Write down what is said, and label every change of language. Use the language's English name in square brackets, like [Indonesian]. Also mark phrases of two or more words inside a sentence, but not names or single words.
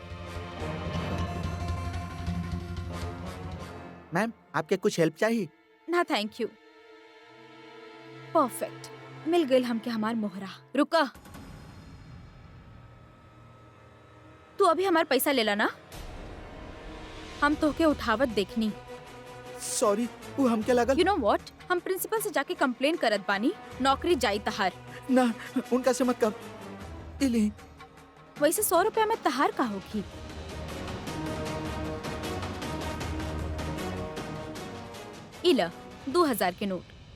[Bhojpuri] मैम आपके कुछ हेल्प चाहिए? ना [English] thank you. [Bhojpuri] परफेक्ट, मिल गई हमके हमार मोहरा। रुका, तू अभी हमार पैसा ले ला ना। हम तोहके उठावत देखनी। सॉरी, वो हमके लगल। [English] you know what, [Bhojpuri] हम प्रिंसिपल से जाके कंप्लेन करत बानी, नौकरी जाई तहार। ना, उनका से मत कर। इली वैसे 100 रुपया में तहार का होगी? इला 2000 के नोट।